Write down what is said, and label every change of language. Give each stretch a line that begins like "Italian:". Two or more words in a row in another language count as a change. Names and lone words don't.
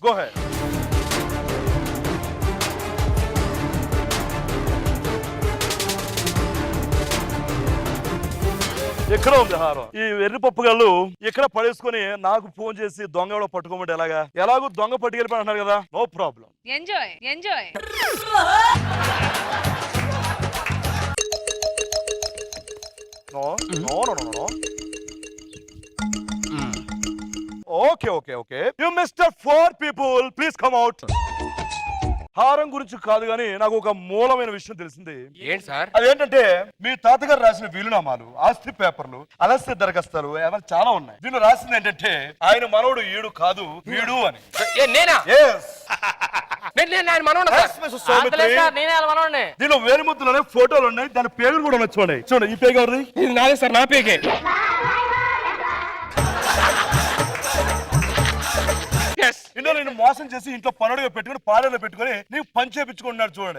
English: go ahead.
Telugu: ఎక్కడ ఉంది హారం? ఈ వెర్రి పప్పుగాళ్ళు ఇక్కడ పడేసుకొని నాకు ఫోన్ చేసి దొంగ ఎవడో పట్టుకోమంటే ఎలాగో దొంగ పట్టుకెళ్ళిపోయి అంటున్నారు కదా,
English: no problem.
Telugu: ఎంజాయ్
English: No. Okay. You Mr. 4 people, please come out.
Telugu: హారం గురించి కాదు గానీ నాకు ఒక మూలమైన విషయం తెలిసింది. ఏంటి సార్? అదేంటంటే మీ తాతగారు రాసిన వీలునామాలు, ఆస్తి పేపర్లు, అలస్య దరఖాస్తులు ఏమైనా చాలా ఉన్నాయి. దీనిలో రాసింది ఏంటంటే ఆయన మనవడు ఈడు కాదు వీడు అని. నేనా?
English: Yes.
Telugu: నేను మనవడా?
English: Yes, Mr. Soumitra.
Telugu: నేనే మనోడిని. దీనిలో వేలిముద్దులోనే ఫోటోలు ఉన్నాయి, దాని పేర్లు కూడా ఉన్నాయి. చూడండి ఈ పేరు ఎవరిది? ఇది నాదే సార్, నా పేగే. ఇంట్లో నేను మోసం చేసి ఇంట్లో పనుడుగా పెట్టుకుని పాలెలో పెట్టుకుని నీకు పని చేపించుకుంటున్నాడు. చూడండి